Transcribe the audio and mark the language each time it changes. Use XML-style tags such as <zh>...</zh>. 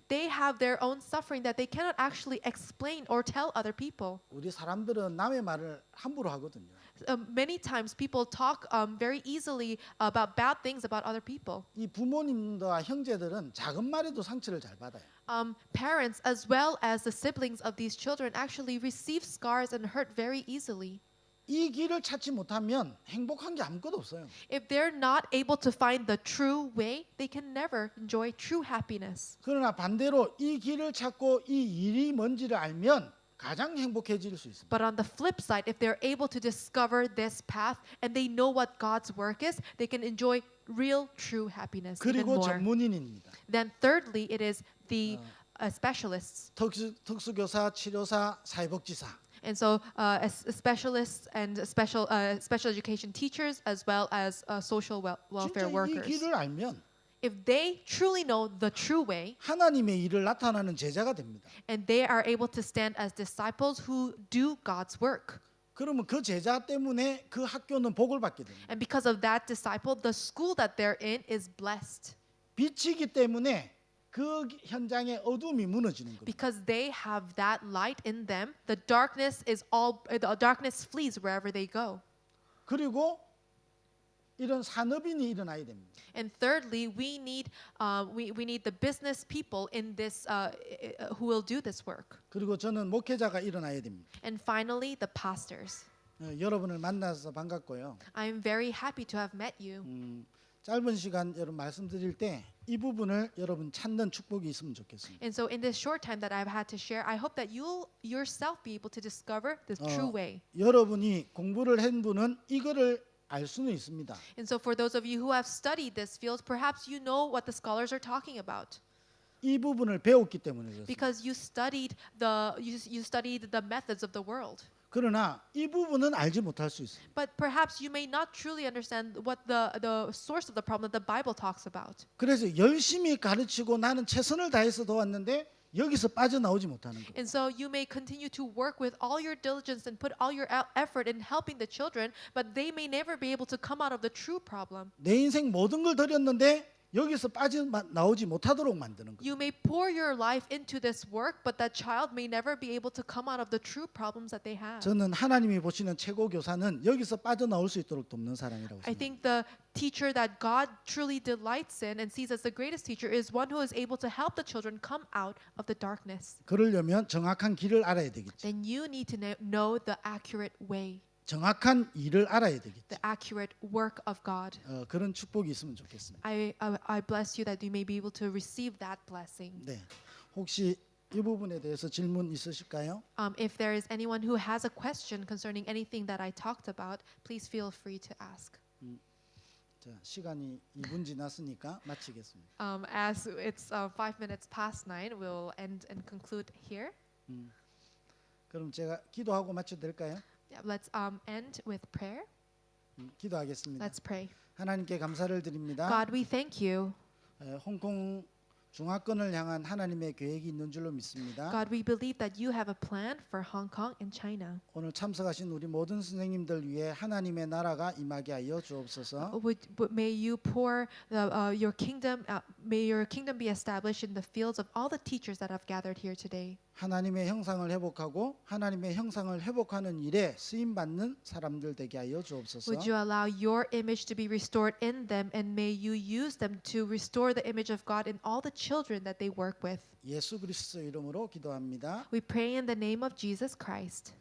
<en>They have their own suffering that they cannot actually explain or tell other people.</en> <ko>우리 사람들은 남의 말을 함부로 하거든요.</ko> <en>Many times people talk very easily about bad things about other people.</en> <ko>이 부모님과 형제들은 작은 말에도 상처를 잘 받아요.</ko> <en>Parents as well as the siblings of these children actually receive scars and hurt very easily.</en> <ko>이 길을 찾지 못하면 행복한 게 아무것도 없어요.</ko> <en>If they're not able to find the true way, they can never enjoy true happiness.</en> <ko>그러나 반대로 이 길을 찾고 이 일이 뭔지를 알면 가장 행복해질 수 있습니다.</ko> <en>But on the flip side, if they're able to discover this path and they know what God's work is, they can enjoy real, true happiness even</en> <ko>그리고</ko> <en>more.</en> <ko>전문인입니다.</ko> <en>Then thirdly, it is the specialists.</en> <ko>특수교사, 치료사, 사회복지사.</ko> <en>And so specialists and special education teachers as well as social welfare</en> <ko>진짜 이</ko> <en>workers.</en> <ko>길을 알면</ko> <en>If they truly know the true way</en> <ko>하나님의 일을 나타나는 제자가 됩니다.</ko> <en>and they are able to stand as disciples who do God's work.</en> <ko>그러면 그 제자 때문에 그 학교는 복을 받게 됩니다.</ko> <en>And because of that disciple, the school that they're in is blessed.</en> <ko>빛이기 때문에 그 현장의 어둠이 무너지는 겁니다.</ko> <en>Because they have that light in them, the darkness flees wherever they go.</en> <ko>그리고 이런 산업인이 일어나야 됩니다.</ko> <en>And thirdly, we need the business people in this who will do this work.</en> <ko>그리고 저는 목회자가 일어나야 됩니다.</ko> <en>And finally, the pastors.</en> <ko>여러분을 만나서 반갑고요.</ko> <en>I'm very happy to have met you.</en> <ko>짧은 시간 여러분 말씀드릴 때 이 부분을 여러분 찾는 축복이 있으면 좋겠습니다.</ko> <en>And so in this short time that I've had to share, I hope that you'll yourself be able to discover the true way.</en> <ko>여러분이 공부를 한 분은 이거를 알 수는 있습니다.</ko> <en>And so for those of you who have studied this field, perhaps you know what the scholars are talking about.</en> <ko>이 부분을 배웠기 때문에 그렇습니다.</ko> <en>Because you studied the methods of the world.</en> <ko>그러나 이 부분은 알지 못할 수 있습니다.</ko> <en>But perhaps you may not truly understand what the source of the problem that the Bible talks about.</en> <ko>그래서 열심히 가르치고 나는 최선을 다해서 도왔는데 여기서 빠져나오지 못하는 거예요.</ko> <en>And so you may continue to work with all your diligence and put all your effort in helping the children, but they may never be able to come out of the true problem.</en> <ko>내 인생 모든 걸 드렸는데 여기서 빠져나오지 못하도록 만드는 거예요.</ko> <en>You may pour your life into this work, but that child may never be able to come out of the true problems that they have.</en> <ko>저는 하나님이 보시는 최고 교사는 여기서 빠져나올 수 있도록 돕는 사람이라고</ko> <en>I</en> <ko>생각합니다.</ko> <en>think the teacher that God truly delights in and sees as the greatest teacher is one who is able to help the children come out of the darkness.</en> <ko>그러려면 정확한 길을 알아야 되겠죠.</ko> <en>Then you need to know the accurate way,</en> <ko>정확한 일을 알아야 되겠죠.</ko> <en>the accurate work of God.</en> <ko>그런 축복이 있으면 좋겠습니다.</ko> <en>I bless you that you may be able to receive that blessing.</en> <ko>네, 혹시 이 부분에 대해서 질문 있으실까요?</ko> <en>If there is anyone who has a question concerning anything that I talked about, please feel free to ask.</en> <ko>자, 시간이 2분 지났으니까 마치겠습니다.</ko> <en>As it's 5 minutes past 9, we'll end and conclude here.</en> <ko>그럼 제가 기도하고 마쳐도 될까요?</ko> <en>Yeah, let's end with prayer.</en> <ko>기도하겠습니다.</ko> <en>Let's pray.</en> <ko>하나님께 감사를 드립니다.</ko> <en>God, we thank you.</en> <ko>홍콩 중화권을 향한 하나님의 계획이 있는 줄로 믿습니다.</ko> <en>God, we believe that you have a plan for Hong Kong and China.</en> <ko>오늘 참석하신 우리 모든 선생님들 위해 하나님의 나라가 임하게 하여 주옵소서.</ko> <en>May you pour your kingdom. May your kingdom be established in the fields of all the teachers that have gathered here today.</en> <ko>하나님의 형상을 회복하고 하나님의 형상을 회복하는 일에 쓰임 받는 사람들 되게 하여 주옵소서.</ko> <en>Would you allow your image to be restored in them, and may you use them to restore the image of God in all the children that they work with.</en> <ko>예수 그리스도 이름으로 기도합니다.</ko> <en>We pray in the name of Jesus Christ.</en>